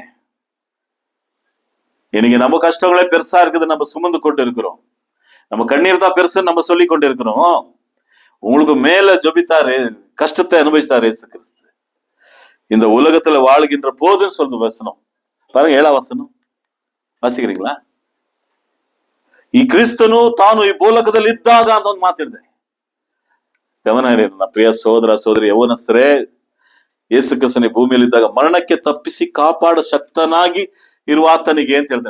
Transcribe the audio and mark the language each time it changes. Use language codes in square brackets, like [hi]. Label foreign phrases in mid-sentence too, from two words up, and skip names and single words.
[ta] இன்னைக்கு நம்ம கஷ்டங்களே பெருசா இருக்குது, நம்ம சுமந்து கொண்டு இருக்கிறோம். நம்ம கண்ணீர் தான் பெருசுன்னு நம்ம சொல்லி கொண்டு இருக்கிறோம். உங்களுக்கு மேல ஜெபித்தாரு, கஷ்டத்தை அனுபவித்தார் இயேசு கிறிஸ்து. இந்த உலகத்துல வாழ்கின்ற போதுன்னு சொல்றது வசனம் பாருங்க. 7வது வசனம் ವಾಸಿக்கிறீங்களா? [kn] ಈ ಕ್ರಿಸ್ತನು ತಾನು ಈ ಭೂಲೋಕದಲ್ಲಿ ಇದ್ದಾಗ ಅಂತ ಒಂದು ಮಾತಿದೆ. ಗಮನ ಇಡಿ ನನ್ನ ಪ್ರಿಯ ಸಹೋದರ ಸಹೋದರಿ ಯೌವನಸ್ಥರೇ. ಯೇಸು ಕ್ರಿಸ್ತನ ಭೂಮಿಯಲ್ಲಿ ಇದ್ದಾಗ ಮರಣಕ್ಕೆ ತಪ್ಪಿಸಿ ಕಾಪಾಡ ಶಕ್ತನಾಗಿ ಇರುವ ಆತನಿಗೆ ಅಂತ ಹೇಳ್ತಾನೆ.